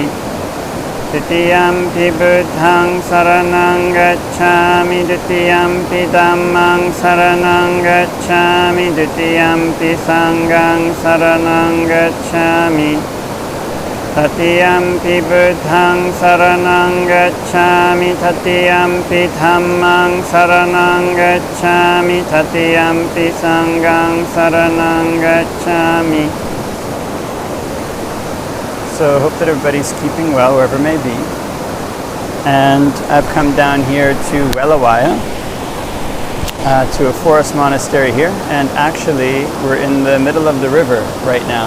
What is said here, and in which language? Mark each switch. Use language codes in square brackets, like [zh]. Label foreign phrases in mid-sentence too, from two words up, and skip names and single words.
[pi] Titiyampi Buddhaṃ saraṇaṃ gacchāmi, Ditiyampi Dhammaṃ saraṇaṃ gacchāmi, Ditiyampi Saṅghaṃ saraṇaṃ gacchāmi. Tatiyampi Buddhaṃ saraṇaṃ gacchāmi, Tatiyampi Dhammaṃ saraṇaṃ gacchāmi, Tatiyampi Saṅghaṃ saraṇaṃ gacchāmi. [en] So I hope that everybody's keeping well wherever may be. And I've come down here to Ovāda, to a forest monastery here, and actually we're in the middle of the river right now.